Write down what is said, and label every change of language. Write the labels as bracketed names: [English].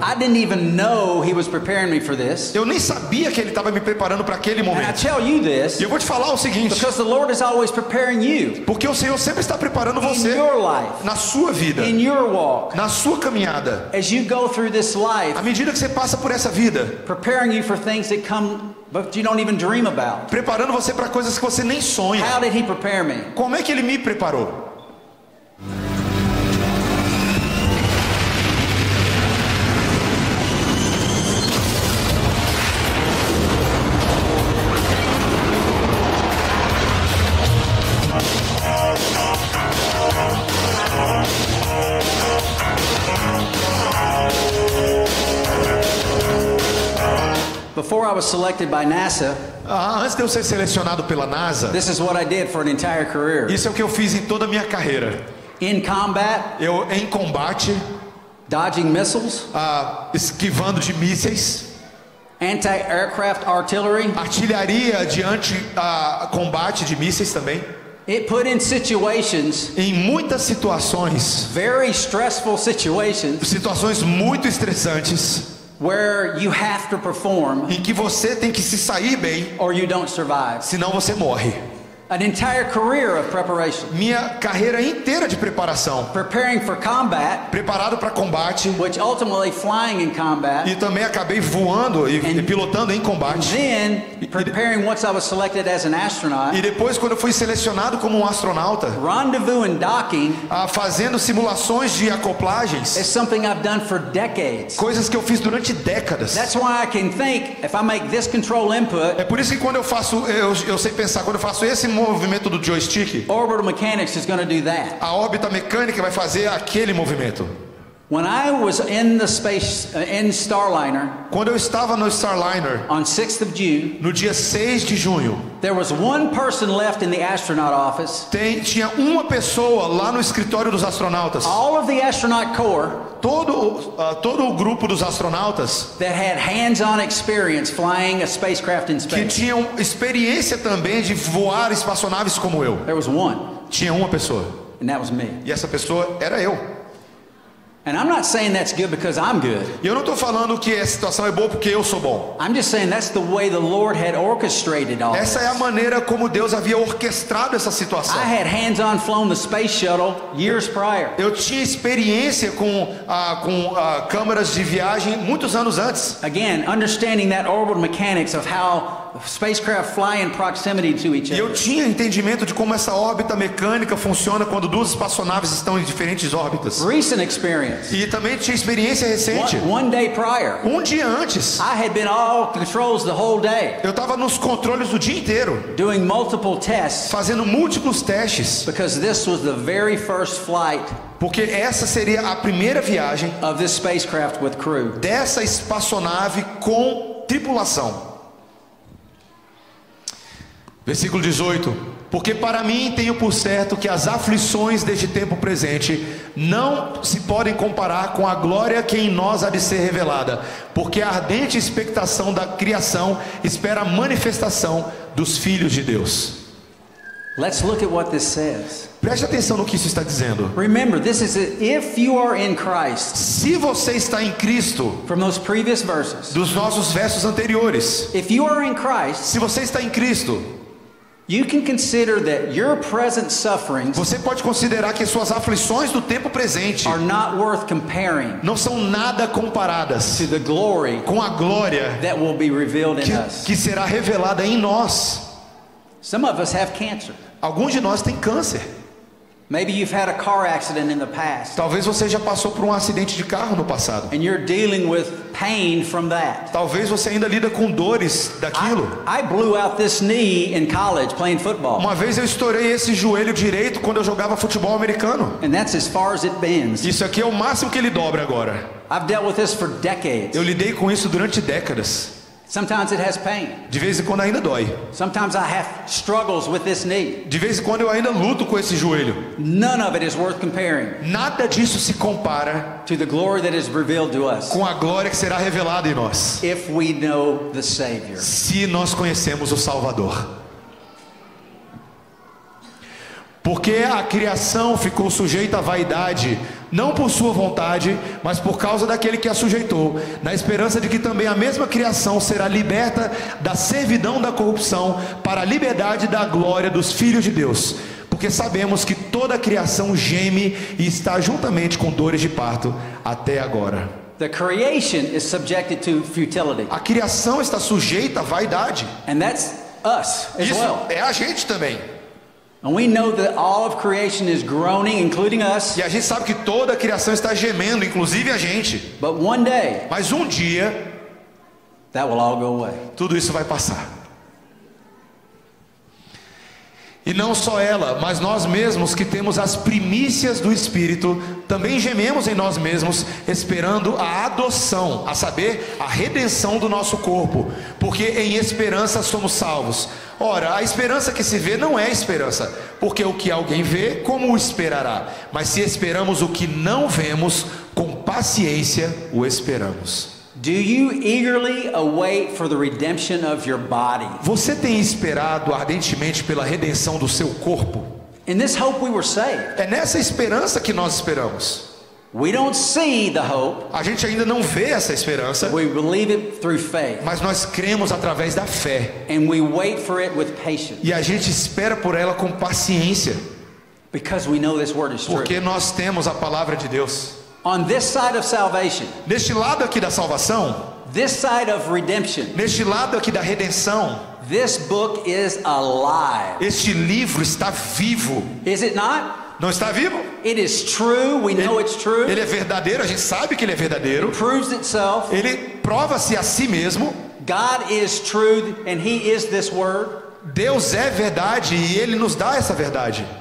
[English] I didn't even know He was preparing me for this. [Portuguese] Eu nem sabia que Ele estava me preparando para aquele [English] And I [Portuguese] momento. [English] tell you this [Portuguese] E eu vou te falar o seguinte, [English] because the Lord is always preparing you [Portuguese] porque o Senhor sempre está preparando [English] in [Portuguese] você [English] your life, [Portuguese] na sua vida, [English] in your walk, [Portuguese] na sua caminhada. [English] as you go through this life, [Portuguese] À medida que você passa por essa vida, [English] preparing you for things that come but you don't even dream about. [Portuguese] preparando você para coisas que você nem sonha. [English] How did He prepare me? [Portuguese] Como é que Ele me preparou? [English] Before I was selected by NASA, [Portuguese] Antes de eu ser selecionado pela NASA, [English] this is what I did for an entire career. [Portuguese] isso é o que eu fiz em toda a minha carreira. [English] In combat, [Portuguese] Eu em combate, [English] dodging missiles, [Portuguese] esquivando de mísseis, [English] anti-aircraft artillery. [Portuguese] artilharia de combate de mísseis também. [English] It put in situations, [Portuguese] Em muitas situações, [English] very stressful situations, [Portuguese] situações muito estressantes, [English] where you have to perform [Portuguese] em que você tem que se sair bem, [English] or you don't survive. [Portuguese] senão você morre. [English] An entire career of preparation. [Portuguese] Minha carreira inteira de preparação, [English] Preparing for combat, [Portuguese] preparado para combate, [English] which ultimately flying in combat. [Portuguese] e também acabei voando e pilotando em combate. [English] Then preparing once I was selected as an astronaut. [Portuguese] E depois, quando eu fui selecionado como um astronauta, [English] Rendezvous and docking [Portuguese] fazendo simulações de acoplagens, [English] is something I've done for decades. [Portuguese] coisas que eu fiz durante décadas. [English] That's why I can think, if I make this control input, [Portuguese] É por isso que quando eu faço, eu sei pensar, quando eu faço esse movimento do joystick, [English] orbital mechanics is going to do that. [Portuguese] a órbita mecânica vai fazer aquele movimento. [English] When I was in the in Starliner, [Portuguese] quando eu estava no Starliner, [English] on 6th of June, [Portuguese] no dia 6 de junho, [English] there was one person left in the astronaut office. [Portuguese] Tinha uma pessoa lá no escritório dos astronautas. [English] All of the astronaut corps, [Portuguese] todo o grupo dos astronautas [English] that had hands-on experience flying a spacecraft in [Portuguese] que [English] space. [Portuguese] tinham experiência também de voar espaçonaves como eu. [English] There was one, [Portuguese] Tinha uma pessoa. [English] and that was me. [Portuguese] E essa pessoa era eu. [English] And I'm not saying that's good because I'm good. [Portuguese] E eu não estou falando que a situação é boa porque eu sou bom. [English] I'm just saying that's the way the Lord had orchestrated all [Portuguese] Essa é a [English] this. [Portuguese] maneira como Deus havia orquestrado essa situação. [English] I had hands-on flown the space shuttle years prior. [Portuguese] Eu tinha experiência com câmaras de viagem muitos anos antes. [English] Again, understanding that orbital mechanics of how spacecraft fly in proximity to each [Portuguese] E eu [English] other. [Portuguese] tinha entendimento de como essa órbita mecânica funciona quando duas espaçonaves estão em diferentes órbitas. [English] Recent experience. [Portuguese] E também tinha experiência recente. [English] One day prior, [Portuguese] Um dia antes, [English] I had been all controls the whole day, [Portuguese] eu estava nos controles o dia inteiro, [English] doing multiple tests, [Portuguese] fazendo múltiplos testes, [English] because this was the very first flight [Portuguese] porque essa seria a primeira viagem [English] of this spacecraft with crew. [Portuguese] dessa espaçonave com tripulação. Versículo 18. Porque para mim tenho por certo que as aflições deste tempo presente não se podem comparar com a glória que em nós há de ser revelada, porque a ardente expectação da criação espera a manifestação dos filhos de Deus. [English] Let's look at what this says. [Portuguese] Preste atenção no que isso está dizendo. [English] Remember, this is if you are in Christ. [Portuguese] Se você está em Cristo, [English] From those previous verses, [Portuguese] dos nossos versos anteriores, [English] if you are in Christ, [Portuguese] se você está em Cristo, [English] you can consider that your present sufferings [Portuguese] você pode considerar que suas aflições do tempo presente [English] are not worth comparing [Portuguese] não são nada comparadas [English] to the glory [Portuguese] com a glória [English] that will be revealed in us. [Portuguese] que será revelada em nós. [English] Some of us have cancer. [Portuguese] Alguns de nós têm câncer. [English] Maybe you've had a car accident in the past, [Portuguese] Talvez você já passou por um acidente de carro no passado. [English] and you're dealing with pain from that. [Portuguese] Talvez você ainda lida com dores daquilo. [English] I blew out this knee in college playing football, [Portuguese] Uma vez eu estourei esse joelho direito quando eu jogava futebol americano. [English] and that's as far as it bends. [Portuguese] Isso aqui é o máximo que ele dobra agora. [English] I've dealt with this for decades. [Portuguese] Eu lidei com isso durante décadas. [English] Sometimes it has pain. [Portuguese] De vez em quando ainda dói. [English] Sometimes I have struggles with this knee. [Portuguese] De vez em quando eu ainda luto com esse joelho. [English] None of it is worth comparing [Portuguese] Nada disso se compara [English] to the glory that is revealed to us [Portuguese] com a glória que será revelada em nós, [English] if we know the Savior. [Portuguese] se nós conhecemos o Salvador. Porque a criação ficou sujeita à vaidade, não por sua vontade, mas por causa daquele que a sujeitou, na esperança de que também a mesma criação será liberta da servidão da corrupção para a liberdade da glória dos filhos de Deus. Porque sabemos que toda a criação geme e está juntamente com dores de parto até agora. [English] The creation is subjected to futility, [Portuguese] A criação está sujeita à vaidade. [English] and that's us as [Portuguese] Isso [English] well. [Portuguese] é a gente também. [English] And we know that all of creation is groaning, including us. [Portuguese] E a gente sabe que toda a criação está gemendo, inclusive a gente. [English] But one day, [Portuguese] Mas um dia, [English] that will all go away. [Portuguese] tudo isso vai passar. E não só ela, mas nós mesmos que temos as primícias do Espírito, também gememos em nós mesmos, esperando a adoção, a saber, a redenção do nosso corpo, porque em esperança somos salvos. Ora, a esperança que se vê não é esperança, porque o que alguém vê, como o esperará? Mas se esperamos o que não vemos, com paciência o esperamos. [English] Do you eagerly await for the redemption of your body? [Portuguese] Você tem esperado ardentemente pela redenção do seu corpo? [English] In this hope we were saved. [Portuguese] É nessa esperança que nós esperamos. [English] We don't see the hope, [Portuguese] A gente ainda não vê essa esperança, [English] we believe it through faith, [Portuguese] mas nós cremos através da fé. [English] and we wait for it with patience, [Portuguese] E a gente espera por ela com paciência, [English] because we know this word is true. [Portuguese] porque nós temos a palavra de Deus. [English] On this side of salvation, [Portuguese] Neste lado aqui da salvação, [English] this side of redemption, [Portuguese] neste lado aqui da redenção, [English] this book is alive. [Portuguese] este livro está vivo. [English] Is it not? [Portuguese] Não está vivo? [English] It is true. We know it's true. [Portuguese] Ele é verdadeiro, a gente sabe que ele é verdadeiro. [English] Proves itself. [Portuguese] Ele prova-se a si mesmo. [English] God is true, and He is this word. [Portuguese] Deus é verdade e Ele nos dá essa verdade.